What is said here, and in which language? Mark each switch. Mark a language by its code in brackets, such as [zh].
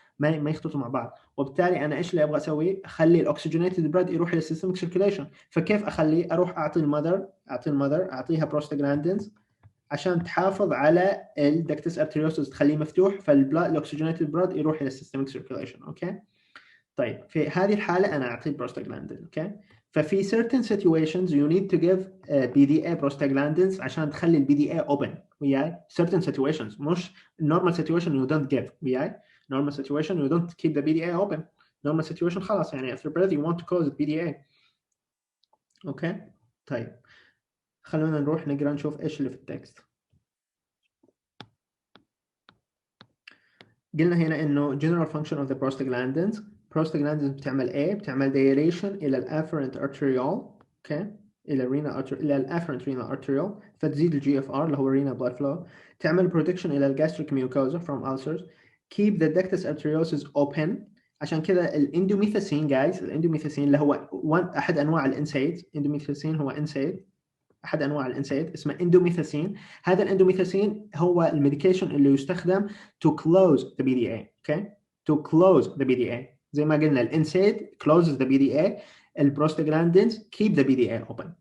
[ar] ما يختلطوا مع بعض. وبالتالي انا ايش اللي ابغى اسوي؟ اخلي الاكسجينيتد بلاد يروح للسيستميك سيركيليشن. فكيف اخليه؟ اروح اعطي المذر اعطيها بروستاجلاندينز عشان تحافظ على الدكتس ارتريوسس، تخليه مفتوح، فالبلاد الاكسجينيتد بلاد يروح الى السيستميك سيركيليشن. اوكي. طيب في هذه الحاله انا اعطي بروستاجلاندين. اوكي. [en] ففي certain situations you need to give BDA prostaglandins [ar] عشان تخلي [en] البي D A open وياي. certain situations [ar] مش [en] normal situation you don't give وياي. normal situation you don't keep the BDA open. normal situation [ar] خلاص يعني [en] after birth you want to close the BDA. [ar] اوكي. طيب خلونا نروح نقرا نشوف ايش اللي في التكست. قلنا هنا انه [en] general function of the prostaglandins [ar] بتعمل ايه؟ بتعمل dilation الى الافرنت arteriole. اوكي. الى الافرنت renal arteriole فتزيد الجي اف ار اللي هو renal blood flow. تعمل protection الى الجاستريك mucosa [en] from ulcers. keep the ductus arteriosus open. [ar] عشان كذا الاندوميثاسين جايز، الاندوميثاسين اللي هو احد انواع الانسيد، اندوميثاسين هو انسيد، احد انواع الانسيد اسمه اندوميثاسين. هذا الاندوميثاسين هو الميديكيشن اللي يستخدم [en] to close the BDA. okay to close the BDA. [ar] زي ما قلنا [en] الانسيد closes the BDA، البروستاجلاندينز keep the BDA open.